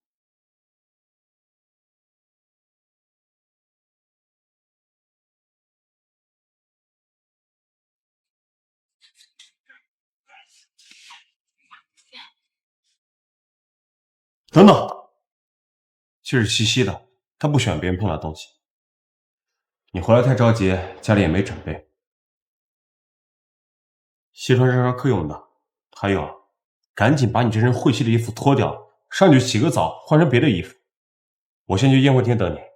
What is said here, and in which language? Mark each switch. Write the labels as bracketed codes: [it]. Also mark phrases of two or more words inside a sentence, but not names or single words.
[zh] 等等，这是西西的，她不喜歡別人碰她東西。你回來太着急，家裡也沒準備。西川是上課用的，還有，趕緊把你這身晦氣的衣服脫掉，上去洗個澡，換成別的衣服。我先去宴會廳等你。